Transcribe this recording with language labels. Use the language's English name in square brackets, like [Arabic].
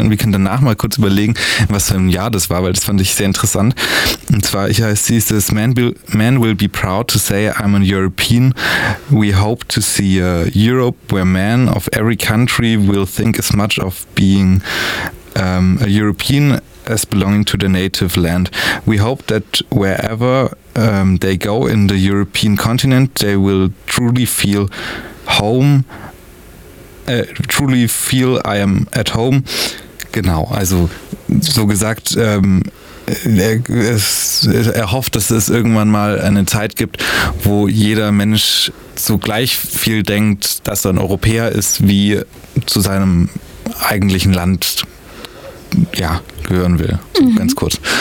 [German] Und wir können danach mal kurz überlegen, was für ein Jahr das war, weil das fand ich sehr interessant. Und zwar, ich heiße, sie ist das [English] Man will be proud to say I'm a European. We hope to see a Europe where men of every country will think as much of being a European as belonging to the native land. We hope that wherever they go in the European continent, they will truly feel home, truly feel I am at home. [German] Genau, also so gesagt, er hofft, dass es irgendwann mal eine Zeit gibt, wo jeder Mensch so gleich viel denkt, dass er ein Europäer ist, wie zu seinem eigentlichen Land ja, gehören will, so ganz kurz.